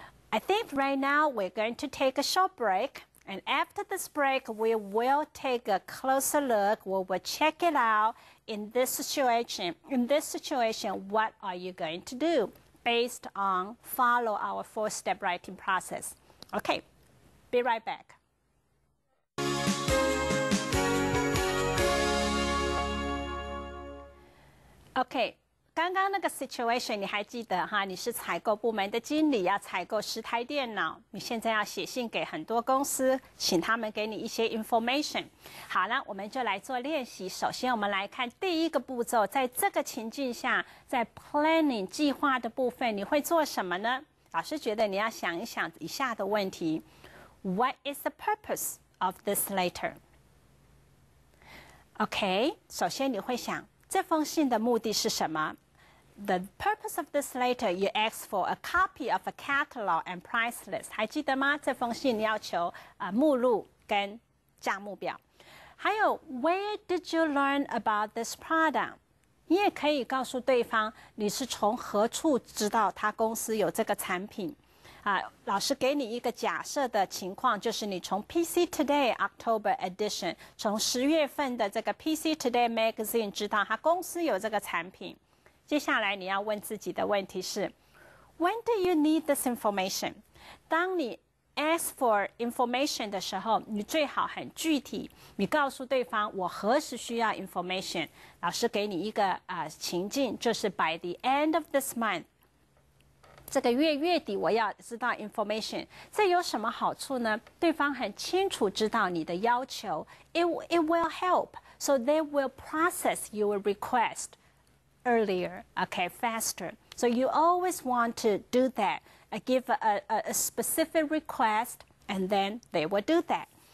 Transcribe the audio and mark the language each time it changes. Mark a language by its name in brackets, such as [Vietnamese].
[English] I think right now we're going to take a short break, and after this break, we will take a closer look. We will check it out in this situation. In this situation, what are you going to do based on follow our 4-step writing process? Okay, be right back. Okay. [Chinese] 刚刚那个 situation 你还记得哈？你是采购部门的经理，要采购10台电脑，你现在要写信给很多公司，请他们给你一些 information。好了，我们就来做练习。首先，我们来看第一个步骤，在这个情境下，在 planning 计划的部分，你会做什么呢？老师觉得你要想一想以下的问题 ： [English] What is the purpose of this letter? OK， [Chinese] 首先你会想这封信的目的是什么？ [English] The purpose of this letter, you ask for a copy of a catalog and price list. [Chinese] 还记得吗？这封信要求目录跟价目表。还有 [English] Where did you learn about this product? [Chinese] 你也可以告诉对方你是从何处知道他公司有这个产品。老师给你一个假设的情况，就是你从 PC Today October Edition 从10月份的这个 PC Today Magazine 知道他公司有这个产品。接下来你要问自己的问题是 [English] When do you need this information? [Chinese] 当你 [English] ask for information [Chinese] 的时候，你最好很具体，你告诉对方我何时需要 information。老师给你一个情境，就是 [English] by the end of this month， [Chinese] 这个月底我要知道 information。这有什么好处呢？对方很清楚知道你的要求 [English] ，it will help, so they will process your request.Earlier, okay, faster. So you always want to do that. Give a specific request, and then they will do that.